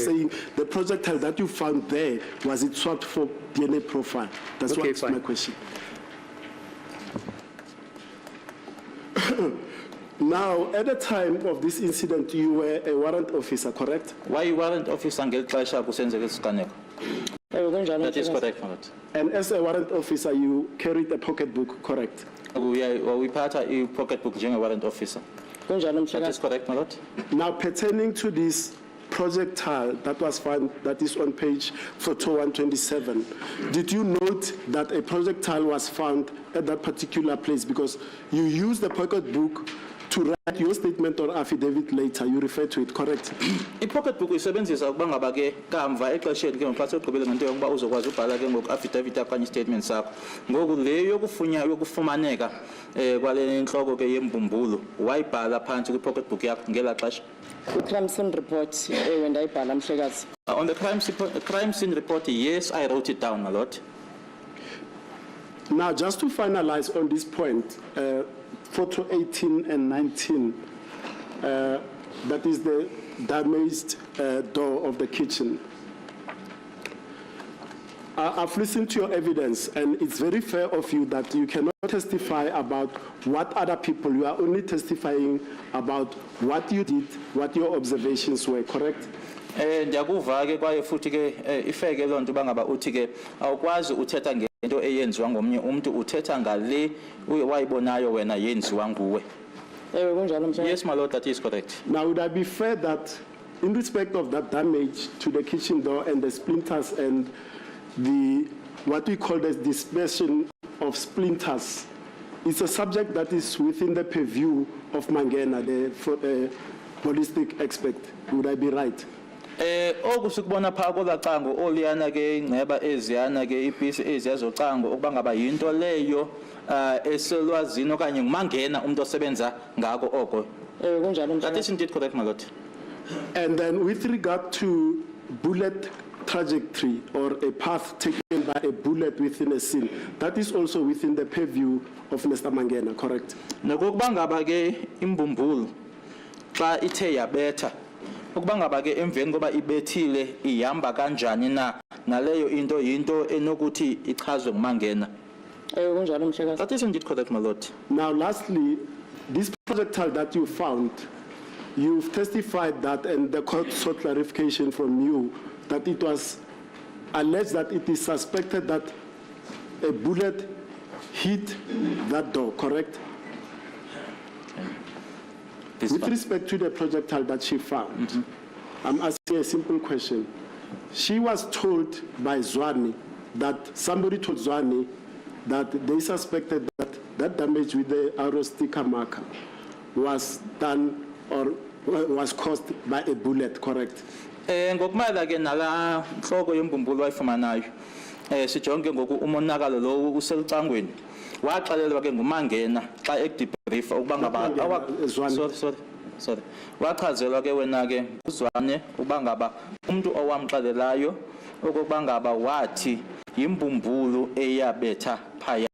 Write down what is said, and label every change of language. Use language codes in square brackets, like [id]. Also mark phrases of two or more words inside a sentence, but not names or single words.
[en] saying the projectile that you found there, was it swapped for DNA profile? That's Okay, what's my fine. question. Now, at the time of this incident, you were a warrant officer, correct? Why warrant officer [xh] ngeli xesha kusenzeka isiganeko? Ewe kunjalo [en] That is [xh] Mhlekazi. [en] correct, my lord. And as a warrant officer, you carried a pocketbook, correct? [xh] Uyiphatha i-pocketbook njenge-warrant officer. Kunjalo [en] That is [xh] Mhlekazi. [en] correct, my lord. Now, pertaining to this projectile that was found, that is on page photo 127, did you note that a projectile was found at that particular place? Because you used the pocketbook to write your statement or affidavit later, you refer to it, correct? [xh] I-pocketbook uyisebenzisa ukuba ngaba ke kamva exesheni ke ngoxa segqibile ngento yokuba uzokwazi ubhala ke ngoku affidavit okanye statement sakho. Ngoku le yokufumaneka kwale nhloko ke yembumbulu wayibhala phantsi kwi-pocketbook yakho ngela xesha. [en] Crime scene report [xh] ewe ndayibhala Mhlekazi. [en] On the crime scene report, yes, I wrote it down, my lord. Now, just to finalize on this point, photo 18 and 19, that is the damaged door of the kitchen. I've listened to your evidence, and it's very fair of you that you cannot testify about what other people, you are only testifying about what you did, what your observations were, correct? [xh] Ndiyakuva ke kwaye futhi ke ifeke loo nto bangaba uthi ke awukwazi uthetha ngento eyenziwa ngomnye umuntu uthetha ngale wayibonayo wena yenziwa nguwe. Ewe kunjalo Mhlekazi. [en] Yes, my lord, that is correct. Now, would I be fair that in respect of that damage to the kitchen door and the splinters and the, what we call the dispersion of splinters, it's a subject that is within the purview of Mangena, the ballistic expert. Would I be right? [xh] Okusukubona phaa kolacango oliyana ke ingceba eziyana ke iipisi eziya zocango ukuba ngaba yinto leyo eselwazini okanye ngumangena umuntu osebenza ngako oko. Ewe kunjalo [en] That is [xh] Mhlekazi. [en] indeed correct, my lord. And then with regard to bullet trajectory or a path taken by a bullet within a scene, that is also within the purview of Mr. Mangena, correct? [xh] Nokuba ngaba ke imbumbulu xa ithe yabetha ukuba ngaba ke emveni koba ibethile ihamba kanjani na naleyo into enokuthi ichazwe ngumangena. Ewe kunjalo Mhlekazi. [en] That is indeed correct, my lord. Now, lastly, this projectile that you found, you've testified that, and the court sought clarification from you, that it was alleged that it is suspected that a bullet hit that door, correct? This With one. respect to the projectile that she found, I'm asking a simple question. She was told by Zwane that somebody told Zwane that they suspected that that damage with the arrow sticker marker was done or was caused by a bullet, correct? [xh] Ngokumala ke nala nhloko yembumbulu wayifumanayo sijonge ngoku umonakalo lo uselucangweni waxelelwa ke ngumangena xa ekudebrief ukuba ngaba Zwane. sorry wachazelwa ke wena ke uzwane ukuba ngaba umuntu owamxelelayo ukuba ngaba wathi yimbumbulu eyabetha phaya.